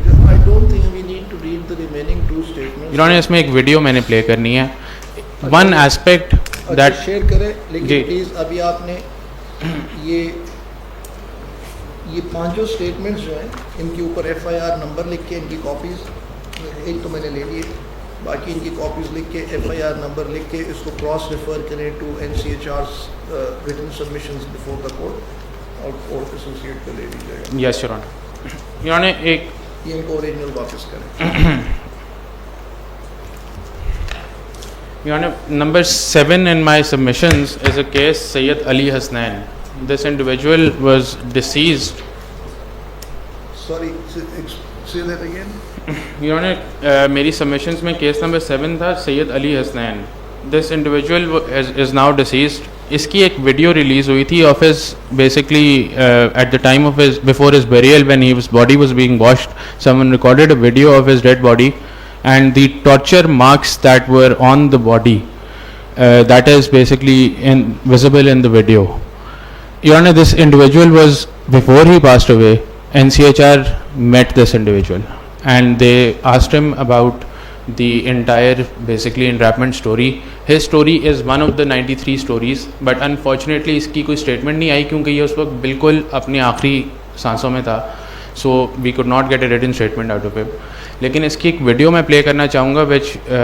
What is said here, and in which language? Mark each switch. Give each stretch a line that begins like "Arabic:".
English: I don't think we need to read the remaining 2 statements.
Urdu: Your Honor, اس میں ایک video میں نے پلے کرنی ہے.
English: One aspect that
Urdu: شیئر کریں, لیکن پلیز ابھی آپ نے یہ 5 اسٹیٹمنٹس جو ہیں ان کے اوپر FIR نمبر لکھ کے ان کی کاپیز, ایک تو میں نے لے لی, باقی ان کی کاپیز لکھ کے FIR نمبر لکھ کے اس کو کراس ریفر کریں to NCHR's
English: written submissions before the court
Urdu: اور کورٹ ایسوسیٹ کو لے لی جائے گا.
English: Yes your honour. Your honour ایک
Urdu: یہ ان کو اوریجنل واپس کریں.
English: Your Honor, number 7 in my submissions is a case Sayyid Ali Hasnain. This individual was deceased. Sorry, say that again. Your Honor,
Urdu: میری
English: submissions میں case number 7 تھا Sayyid Ali Hasnain. This individual is now deceased.
Urdu: اس کی ایک video release ہوئی تھی
English: of his basically at the time of his before his burial when his body was being washed. Someone recorded a video of his dead body. And the torture marks that were on the body, that is basically visible in the video. Your Honor, this individual was, before he passed away, NCHR met this individual and they asked him about the entire basically entrapment story. His story is one of the 93 stories, but unfortunately
Urdu: اس کی کوئی statement نہیں آئی کیونکہ یہ اس وقت بالکل اپنی آخری سانسوں میں تھا.
English: So we could not get a written statement out of him.
Urdu: لیکن اس کی ایک ویڈیو میں پلے کرنا چاہوں گا
English: which